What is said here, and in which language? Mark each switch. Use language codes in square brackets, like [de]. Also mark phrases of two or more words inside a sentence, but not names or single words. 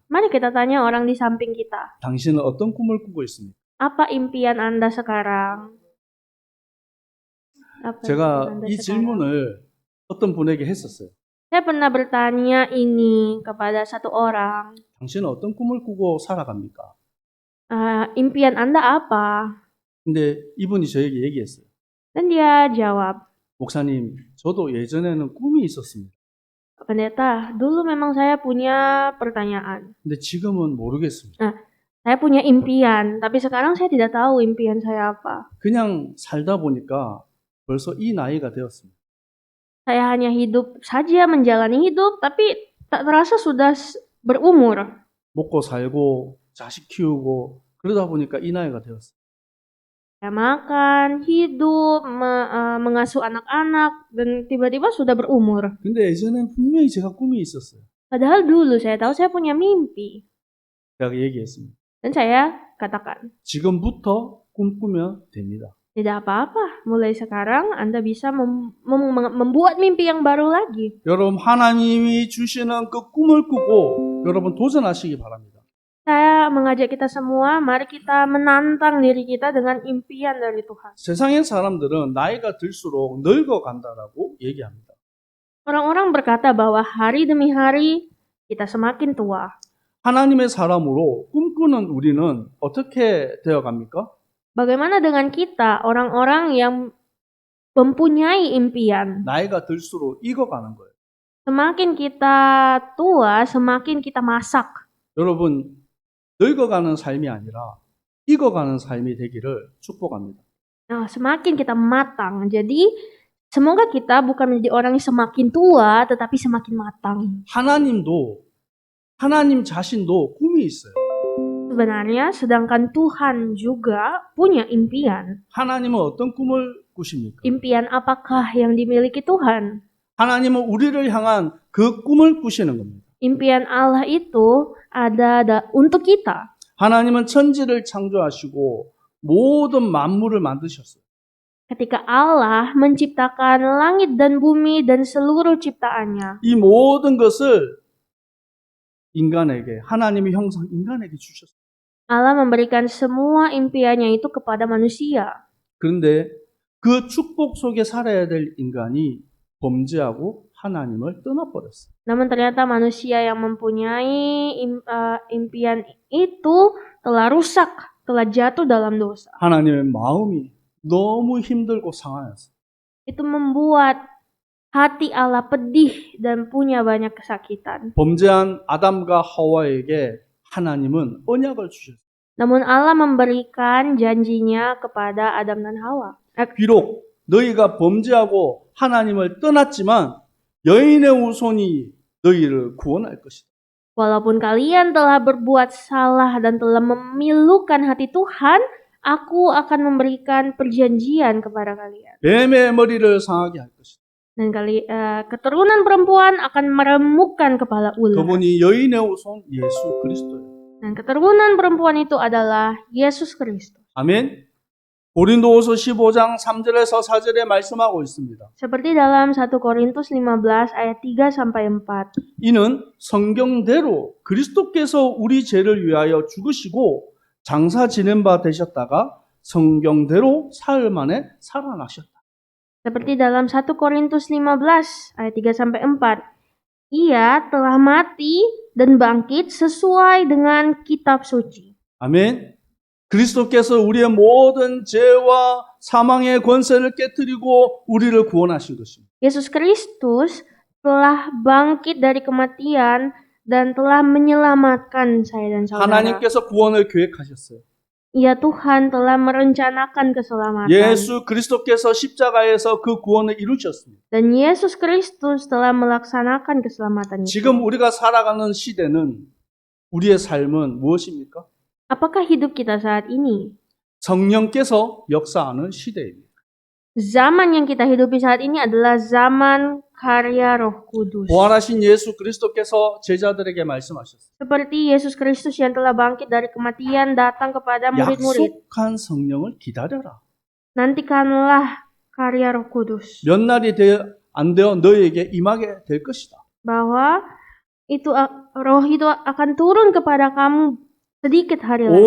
[id] Mari kita tanya orang di samping kita. [ko] 당신은 어떤 꿈을 꾸고 있습니까? [id] Apa impian Anda sekarang? Apa impian [ko] 제가 [id] Anda [ko] 이 [id] sekarang? [ko] 질문을 어떤 분에게 했었어요. [id] Saya pernah bertanya ini kepada satu orang. [ko] 당신은 어떤 꿈을 꾸고 살아갑니까? [id] Impian Anda apa? [ko] 근데 이분이 저에게 얘기했어요. [id] Dan dia jawab, [ko] 목사님, 저도 예전에는 꿈이 있었습니다. [id] pendeta, dulu memang saya punya pertanyaan. [ko] 근데 지금은 모르겠습니다. [id] Saya punya impian, tapi sekarang saya tidak tahu impian saya apa. [ko] 그냥 살다 보니까 벌써 이 나이가 되었습니다. [id] Saya hanya hidup saja, menjalani hidup, tapi tak terasa sudah berumur. [ko] 먹고 살고 자식 키우고 그러다 보니까 이 나이가 되었어요. [id] Saya makan, hidup, mengasuh anak-anak, dan tiba-tiba sudah berumur. [ko] 근데 예전엔 분명히 제가 꿈이 있었어요. [id] Padahal dulu saya tahu saya punya mimpi. [ko] 제가 얘기했습니다. [id] Dan saya katakan, [ko] 지금부터 꿈꾸면 됩니다. [id] tidak apa-apa. Mulai sekarang Anda bisa membuat mimpi yang baru lagi. [ko] 여러분 하나님이 주시는 그 꿈을 꾸고 여러분 도전하시기 바랍니다. [id] Saya mengajak kita semua, mari kita menantang diri kita dengan impian dari Tuhan. [ko] 세상의 사람들은 나이가 들수록 늙어간다라고 얘기합니다. [id] Orang-orang berkata bahwa hari demi hari kita semakin tua. [ko] 하나님의 사람으로 꿈꾸는 우리는 어떻게 되어갑니까? [id] Bagaimana dengan kita, orang-orang yang mempunyai impian? [ko] 나이가 들수록 익어가는 거예요. [id] Semakin kita tua, semakin kita masak. [ko] 여러분 늙어가는 삶이 아니라 익어가는 삶이 되기를 축복합니다. [id] Nah, semakin kita matang. Jadi, semoga kita bukan menjadi orang yang semakin tua, tetapi semakin matang. [ko] 하나님 자신도 꿈이 있어요. [id] Sebenarnya, sedangkan Tuhan juga punya impian. [ko] 하나님은 어떤 꿈을 꾸십니까? [id] Impian apakah yang dimiliki Tuhan? [ko] 하나님은 우리를 향한 그 꿈을 꾸시는 겁니다. [id] Impian Allah itu ada untuk kita. [ko] 하나님은 천지를 창조하시고 모든 만물을 만드셨어요. [id] Ketika Allah menciptakan langit dan bumi dan seluruh ciptaannya, [ko] 이 모든 것을 인간에게 하나님의 형상 인간에게 주셨어요. [id] Allah memberikan semua impiannya itu kepada manusia. [ko] 그런데 그 축복 속에 살아야 될 인간이 범죄하고 하나님을 떠나버렸어요. [id] Namun ternyata manusia yang mempunyai impian itu telah rusak, telah jatuh dalam dosa. [ko] 하나님의 마음이 너무 힘들고 상하였어요. [id] Itu membuat hati Allah pedih dan punya banyak kesakitan. [ko] 범죄한 아담과 하와에게 하나님은 언약을 주셨어요. [id] Namun Allah memberikan janjinya kepada Adam dan Hawa. [ko] 비록 너희가 범죄하고 하나님을 떠났지만 여인의 후손이 너희를 구원할 것이다. [id] Walaupun kalian telah berbuat salah dan telah memilukan hati Tuhan, aku akan memberikan perjanjian kepada kalian. [ko] 뱀의 머리를 상하게 할 것이다. [id] Dan keturunan perempuan akan meremukkan kepala ular. [ko] 그분이 여인의 후손 예수 그리스도예요. [id] Dan keturunan perempuan itu adalah Yesus Kristus. [ko] 아멘. 고린도후서 15장 3절에서 4절에 말씀하고 있습니다. [id] Seperti dalam 1 Korintus 15 ayat 3 sampai 4. 이는 성경대로 그리스도께서 우리 죄를 위하여 죽으시고 장사 지낸 바 되셨다가 성경대로 사흘 만에 살아나셨다. Seperti dalam 1 Korintus 15 ayat 3 sampai 4. Ia telah mati dan bangkit sesuai dengan kitab suci. [ko] 아멘. 그리스도께서 우리의 모든 죄와 사망의 권세를 깨뜨리고 우리를 구원하신 것입니다. [id] Yesus Kristus telah bangkit dari kematian dan telah menyelamatkan saya dan saudara. [ko] 하나님께서 구원을 계획하셨어요. [id] Ya Tuhan telah merencanakan keselamatan. [ko] 예수 그리스도께서 십자가에서 그 구원을 이루셨습니다. [id] Dan Yesus Kristus telah melaksanakan keselamatan itu. [ko] 지금 우리가 살아가는 시대는 우리의 삶은 무엇입니까? [id] Apakah hidup kita saat ini? [ko] 성령께서 역사하는 시대입니다. [id] Zaman yang kita hidupi saat ini adalah zaman karya Roh Kudus. [ko] 부활하신 예수 그리스도께서 제자들에게 말씀하셨어요. [id] Seperti Yesus Kristus yang telah bangkit dari kematian datang kepada murid-murid. [ko] 약속한 성령을 기다려라. [id] Nantikanlah karya Roh Kudus. [ko] 몇 날이 안 되어 너희에게 임하게 될 것이다. [id] Bahwa roh itu akan turun kepada kamu sedikit hari lagi.